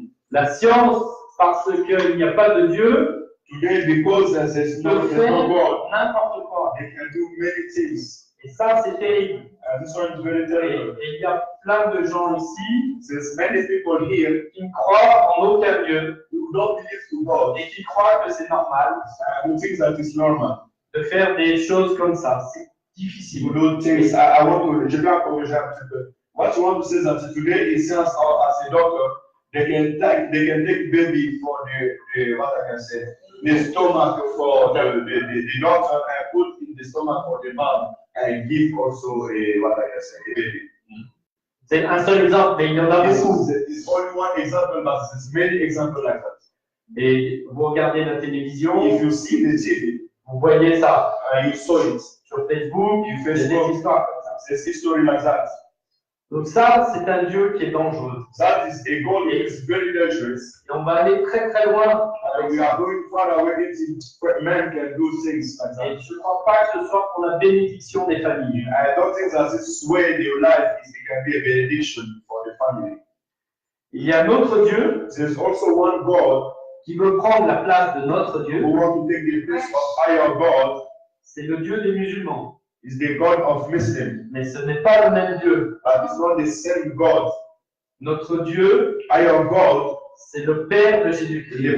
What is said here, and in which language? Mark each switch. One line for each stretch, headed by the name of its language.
French: La science, parce qu'il n'y a pas de Dieu,
English: Today, because there's no
French: peut faire
English: God,
French: n'importe quoi.
English: they can do many things.
French: Et ça, c'est terrible.
English: This one is very
French: Et
English: terrible.
French: il y a plein de gens ici
English: There's many people here
French: qui ne croient en aucun Dieu
English: who don't believe to God,
French: et qui croient que c'est normal
English: who think that it's normal.
French: de faire des choses comme ça. C'est difficile.
English: Who don't think, I want to,
French: je vais encourager un petit peu.
English: What you want to say is that today, it says as a doctor, they can take baby for the what I can say, the stomach for the doctor and put in the stomach for the mom and give also a what I can say, a baby.
French: C'est un seul exemple, mais il y en a
English: This
French: beaucoup.
English: is only one example, but there's many examples like that.
French: Et vous regardez la télévision,
English: If you see the TV,
French: vous voyez ça.
English: you saw it,
French: Sur Facebook,
English: you
French: il y a des
English: Facebook,
French: histoires comme ça.
English: there's a story like that.
French: Donc ça, c'est un Dieu qui est dangereux.
English: That is a God that is very dangerous.
French: Et on va aller très très loin.
English: We are going far away into man can do things like
French: Et
English: that.
French: je ne crois pas que ce soit pour la bénédiction des familles.
English: I don't think that this way your life is it can be a benediction for the family.
French: Il y a un autre Dieu
English: There's also one God
French: qui veut prendre la place de notre Dieu.
English: who wants to take the place of our God.
French: C'est le Dieu des musulmans.
English: Is the God of Muslims,
French: Mais ce n'est pas le même Dieu.
English: but it's not the same God.
French: Notre Dieu,
English: Our God,
French: c'est le Père de Jésus-Christ.